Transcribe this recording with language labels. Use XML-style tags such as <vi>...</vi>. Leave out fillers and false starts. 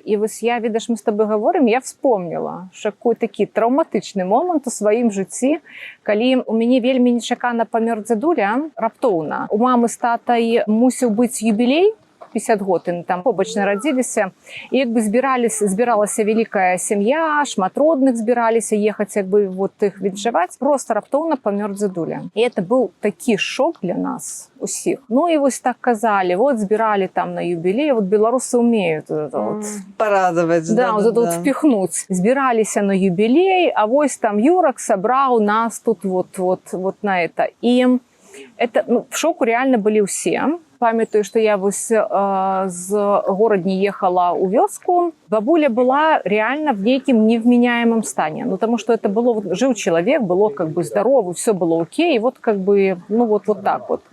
<be>І вось я, ведаш, мы з тобой гаворым, я вспомнила, що такі траўматычны момант у сваім жыцці, калі у мяне вельмі нечакана памёр дзядуля, раптоўна. У мамы з татай мусіў быць юбілей, 50 год, і там побач нарадзіліся, і як бы збіралася вялікая сям'я, шмат родных збіраліся ехаць, як бы вот іх віншаваць, просто раптоўна памёр дзядуля. І это быў такі шок для нас усіх. Ну і вось так казалі, вот збіралі там на юбілей, вот беларусы умеют вот парадаваць, да,</be> <ru>вот это вот впихнуть.</ru> <be>Збіраліся на юбілей, а вось там Юрак сабраў нас тут вот на это. І это, ну, в шоку реально былі ўсе. Памятаю, што я вось з горадні ехала ў вёску. Бабуля была реально в нейкім невменяемым стане.</be> <ru>Ну, тому что это было, жыў чалавек, было как бы здоровы, все было окей, и вот как бы, ну вот так вот.</ru>